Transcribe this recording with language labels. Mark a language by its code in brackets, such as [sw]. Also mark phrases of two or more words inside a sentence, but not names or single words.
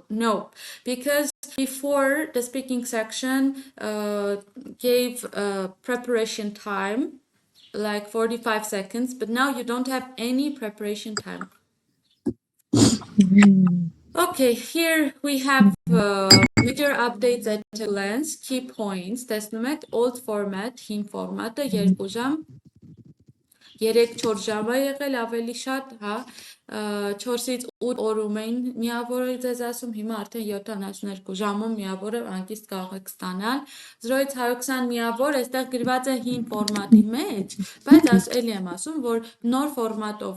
[en] No, because before the speaking section gave preparation time, like 45 seconds, but now you don't have any preparation time. Okay, here we have major updates at a glance, key points, [hy] տեսնում եք, [en] old format, [hy] hին format-ը 2 ժամ 3-4 ժամ է եղել ավելի շատ, հա, 4-ից 8 օրում էին միավորը ձեզ ասում, հիմա արդեն 72 ժամում միավորը անկիստ կարող եք ստանալ, 0-ից 120 միավոր, այստեղ գրված է հին ֆորմատի մեջ, բայց էլի եմ ասում, որ նոր ֆորմատով